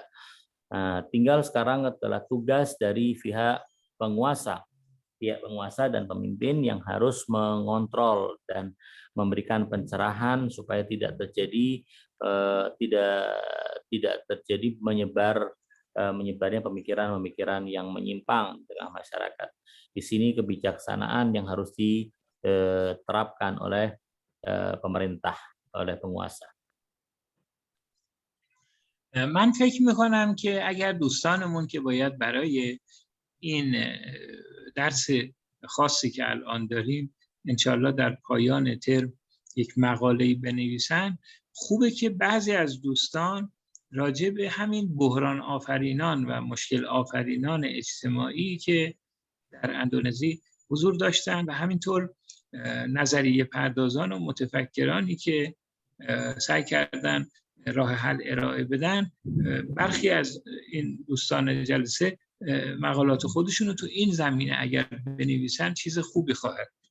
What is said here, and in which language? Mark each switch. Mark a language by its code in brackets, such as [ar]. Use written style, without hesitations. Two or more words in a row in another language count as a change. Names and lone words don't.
[id] Tinggal sekarang adalah tugas dari pihak penguasa dan pemimpin yang harus mengontrol dan memberikan pencerahan supaya tidak terjadi menyebarnya pemikiran-pemikiran yang menyimpang di tengah masyarakat. Di sini kebijaksanaan yang harus diterapkan oleh pemerintah, oleh penguasa. [fa] من فکر میکنم که اگر دوستانمون که باید برای این درس خاصی که الان داریم انشالله در پایان ترم یک مقاله‌ای بنویسن، خوبه که بعضی از دوستان راجع به همین بحران آفرینان و مشکل آفرینان اجتماعی که در اندونزی حضور داشتن و همینطور نظریه پردازان و متفکرانی که سعی کردن راه حل ارائه بدن، برخی از این دوستان جلسه مقالات خودشون رو تو این زمینه اگر بنویسن چیز خوبی خواهد.